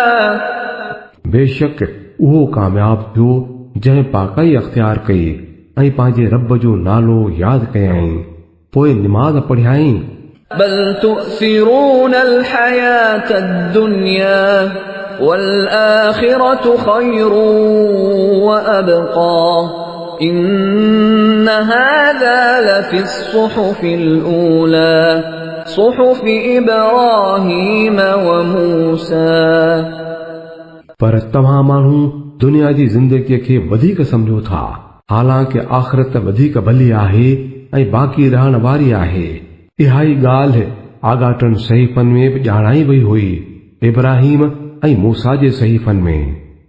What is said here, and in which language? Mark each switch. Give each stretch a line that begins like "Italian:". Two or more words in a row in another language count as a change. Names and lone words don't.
Sindhi: बेशक उहो कामयाब थियो जंहिं पाकाई अख्तियार कई ऐं पंहिंजे रब जो नालो यादि कयई, पोइ निमाज़ पढ़ियाई।
Arabic: بل تؤثرون الحياة الدنيا والآخرة خير وأبقى إن هذا لفي الصحف الأولى صحف إبراهيم وموسى।
Sindhi: पर तव्हां माण्हू दुनिया जी ज़िंदगीअ खे वधीक सम्झो था, हालांकि आख़िरत वधीक भली आहे ऐं बाक़ी रहण वारी आहे। इहा ई ॻाल्हि आगाटनि सहीफ़नि में बि ॼाणाई वई हुई, इब्राहिम ऐं मूसा जे सहीफ़नि में।